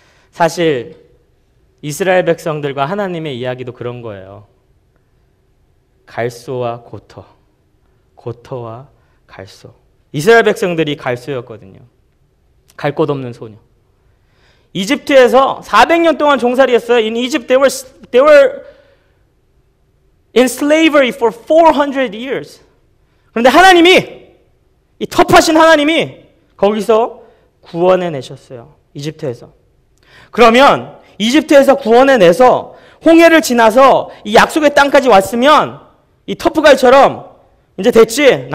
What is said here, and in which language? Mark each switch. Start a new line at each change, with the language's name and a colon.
Korean: 사실 이스라엘 백성들과 하나님의 이야기도 그런 거예요. 갈소와 고토, 고토와 갈소. 이스라엘 백성들이 갈소였거든요. 갈 곳 없는 소녀. 이집트에서 400년 동안 종살이 했어요.
English: In Egypt they were in slavery for 400 years.
Korean: 그런데 하나님이 이 터프하신 하나님이 거기서 구원해 내셨어요. 이집트에서. 그러면 이집트에서 구원해 내서 홍해를 지나서 이 약속의 땅까지 왔으면 이 터프가이처럼 이제 됐지?